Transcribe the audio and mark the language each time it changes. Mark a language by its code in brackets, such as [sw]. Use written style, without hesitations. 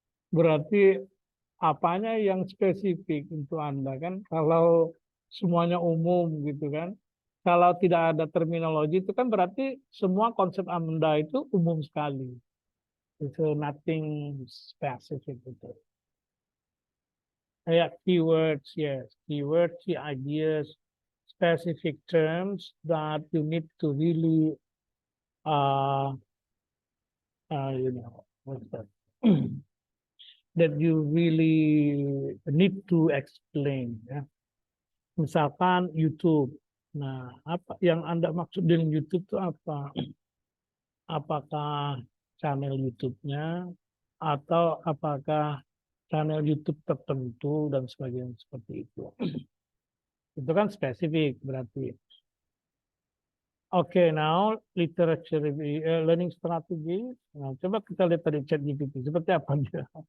[id] Berarti apanya yang spesifik untuk Anda kan? Kalau semuanya umum gitu kan? Kalau tidak ada terminologi itu kan berarti semua konsep Anda itu umum sekali. Itu [en] nothing specific [id] gitu. Kayak [en] keywords, yes, keywords, key ideas, specific terms that you need to really, uh, what's that? That you really need to explain. [id] Ya. Misalkan YouTube. Nah, apa yang Anda maksud dengan YouTube itu apa? Apakah channel YouTube-nya atau apakah channel YouTube tertentu dan sebagainya seperti itu. Itu kan spesifik berarti. [en] Oke, now literature learning strategy. [id] Nah, coba kita lihat tadi ChatGPT seperti apa dia.